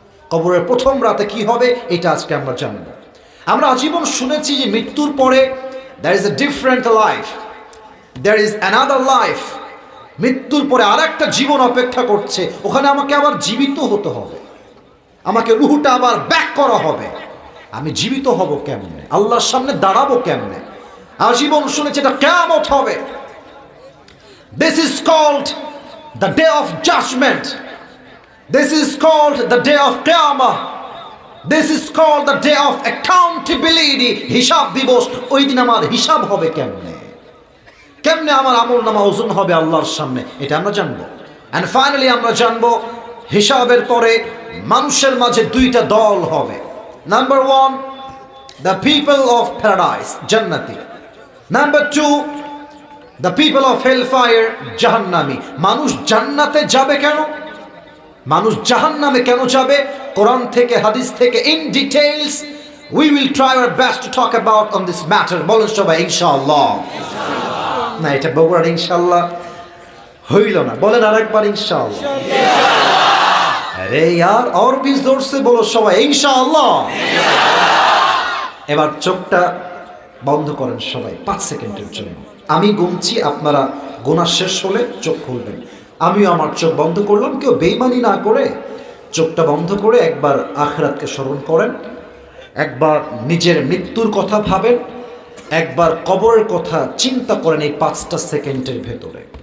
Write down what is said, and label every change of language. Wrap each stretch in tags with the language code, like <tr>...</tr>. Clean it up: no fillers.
<bn>কবরের প্রথম রাতে কি হবে এটা আজকে আমরা জানব। আমরা আজীবন শুনেছি যে মৃত্যুর পরে</bn> <en>there is a different life, there is another life,</en> <bn>মৃত্যুর পরে আরেকটা জীবন অপেক্ষা করছে, ওখানে আমাকে আবার জীবিত হতে হবে, আমাকে রুহটা আবার ব্যাক করা হবে। আমি জীবিত হব কেমনে, আল্লাহর সামনে দাঁড়াবো কেমনে? আজীবন শুনেছি এটা কিয়ামত হবে।</bn> <en>This is called the day of judgment. This is called the day of Qiyamah. This is called the day of accountability.</en> <bn>হিসাব দিবস। ওই দিন আমার হিসাব হবে কেমনে, কেমনে আমার আমল নামা ওজন হবে আল্লাহর সামনে, এটা আমরা জানবো।</bn> <en>And finally</en> <bn>আমরা জানবো হিসাবের পরে মানুষের মাঝে 2টা দল হবে।</bn> <en>Number 1, the people of paradise, জান্নাতি। Number 2, the people of hellfire, জাহান্নামী।</en> <bn>মানুষ জান্নাতে যাবে কেন, মানুষ জাহান্নামে কেন যাবে, কোরআন থেকে হাদিস থেকে</bn> <en>in details we will try our best to talk about on this matter.</en> <bn>বলেন সবাই ইনশাআল্লাহ। না এটা বগুড়ার ইনশাআল্লাহ হইল না, বলেন আরেকবার ইনশাআল্লাহ। আরে</bn> <hi>यार और भी जोर से</hi> <bn>বলো সবাই ইনশাআল্লাহ। এবার চোখটা বন্ধ করেন সবাই 5 সেকেন্ডের জন্য। আমি গুনছি, আপনারা গোনা শেষ হলে চোখ খুলবেন। আমিও আমার চোখ বন্ধ করলাম, কেউ বেঈমানি না করে চোখটা বন্ধ করে একবার আখিরাতকে স্মরণ করেন, একবার নিজের মৃত্যুর কথা ভাবেন, একবার কবরের কথা চিন্তা করেন এই 5টা সেকেন্ডের ভেতরে।</bn>